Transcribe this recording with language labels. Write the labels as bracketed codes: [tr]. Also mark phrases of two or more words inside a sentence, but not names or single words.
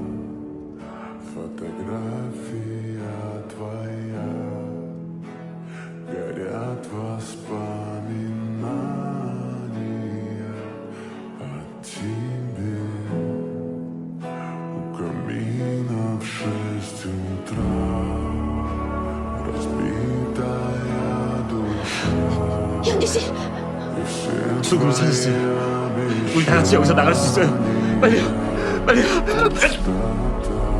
[ru] Фотография твоя, горят воспоминания о тебе. У камина в 6 утра, разбитая душа. [ko] 현기 씨, 수금을 찾았어요. 우리 다 같이 여기서 나갈 수 있어요. 빨리요, 빨리요.